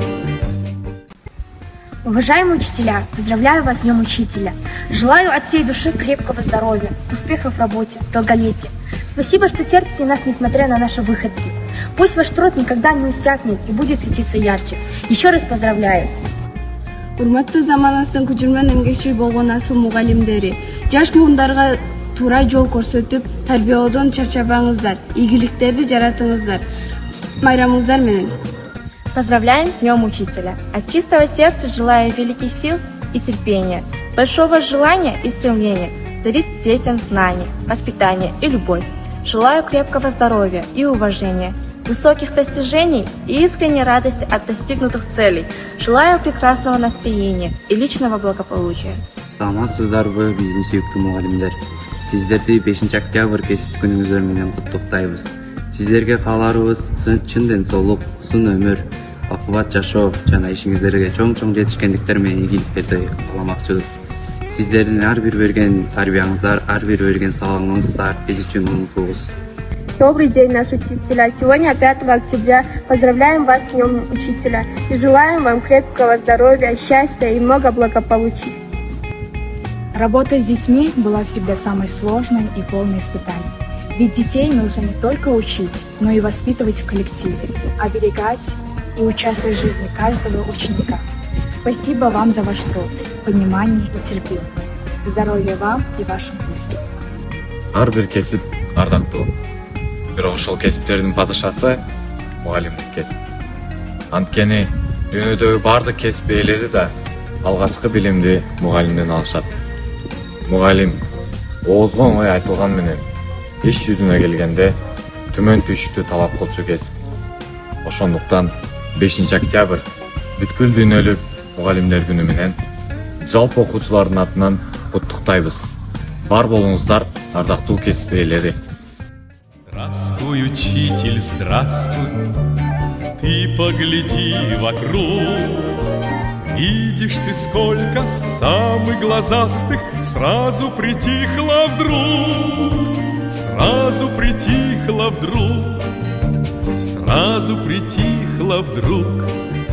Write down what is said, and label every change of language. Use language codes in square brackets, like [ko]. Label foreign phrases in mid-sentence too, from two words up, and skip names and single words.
[ky] Уважаемые учителя, поздравляю вас с Днем Учителя. Желаю от всей души крепкого здоровья, успехов в работе, долголетия. Спасибо, что терпите нас, несмотря на наши выходки. Пусть ваш труд никогда не иссякнет и будет светиться ярче. Еще раз поздравляю. [ru] Урматтуу заманыбыздын күчүрмөн эмгекчил болгон асыл мугалимдери, жаш муундарга туура жол көрсөтүп, тарбиялоодон чарчабаңыздар, ийгиликтерди жаратыңыздар. Майрамыңыздар менен. Поздравляем с Днем Учителя! От чистого сердца желаю великих сил и терпения, большого желания и стремления дарить детям знания, воспитание и любовь. Желаю крепкого здоровья и уважения, высоких достижений и искренней радости от достигнутых целей. Желаю прекрасного настроения и личного благополучия. [ky] Саламатсыздарбы, биздин сүйүктүү мугалимдер. Сиздерди 5 октябрь кесип күнүңүздөр менен куттуктайбыз. Сиздерге кааларыбыз чын ден соолук, узун өмүр, бакубат жашоо жана ишиңиздерге чоң жетишкендиктер менен ийгиликтерди кааламакчыбыз. Сиздердин ар бир берген тарбияңыздар, ар бир берген сабагыңыздар биз үчүн унутулгус. [ru] Добрый день, наши учителя! Сегодня 5 октября. Поздравляем вас с Днем Учителя и желаем вам крепкого здоровья, счастья и много благополучия. Работа с детьми была всегда самой сложной и полной испытаний. Ведь детей нужно не только учить, но и воспитывать в коллективе, оберегать и участвовать в жизни каждого ученика. Спасибо вам за ваш труд, понимание и терпение. Здоровья вам и вашим близким. [ky] Ар бир кесип ардактуу. Бирок ошол кесиптердин падышасы мугалимдик кесип. Анткени дүйнөдөгү бардык кесип ээлери да алгачкы билимди мугалимден алышат. Мугалим оозго оңой айтылган менен иш жүзүнө келгенде түмөн түшүктү талап кылчу кесип. Ошондуктан 5 октябрь бүткүл дүйнөлүк мугалимдер күнү менен жалпы окуучулардын атынан куттуктайбыз. Бар болуңуздар, ардактуу кесип ээлери. [ru] Здравствуй, учитель, здравствуй, ты погляди вокруг. Видишь ты, сколько самых глазастых сразу притихло вдруг, сразу притихло вдруг, сразу притихло вдруг.